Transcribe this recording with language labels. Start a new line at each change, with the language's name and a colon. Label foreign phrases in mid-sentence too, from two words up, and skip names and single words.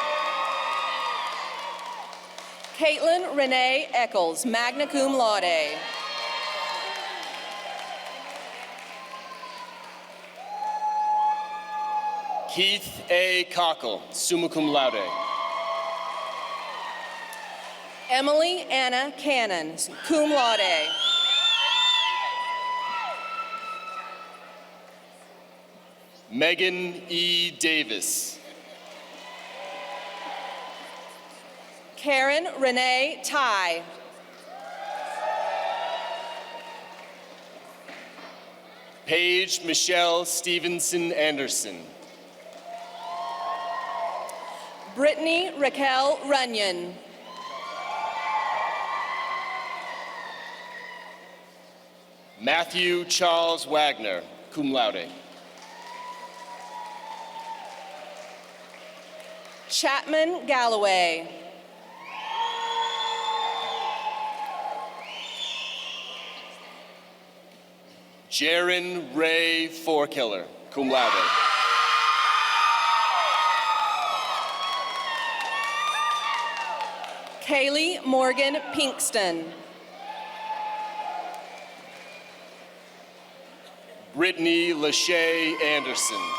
English: Caitlin Renee Eccles,
Latin: magna cum laude.
English: Keith A. Cockle,
Latin: summa cum laude.
English: Emily Anna Cannon,
Latin: cum laude.
English: Megan E. Davis. Karen Renee Ty. Paige Michelle Stevenson Anderson. Brittany Raquel Runyon. Matthew Charles Wagner,
Latin: cum laude.
English: Chapman Galloway. Jaron Ray Forkiller,
Latin: cum laude.
English: Kaylee Morgan Pinkston. Brittany Lachey Anderson.